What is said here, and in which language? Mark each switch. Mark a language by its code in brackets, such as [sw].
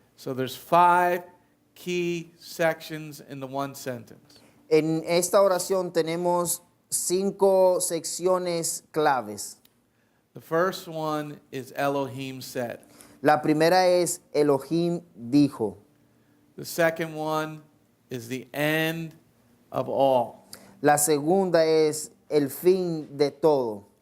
[en] So there's 5 key sections in the one sentence. [es] En esta oración tenemos 5 secciones claves. [en] The first one is Elohim said. [es] La primera es Elohim dijo. [en] The second one is the end of all. [es] La segunda es el fin de todo.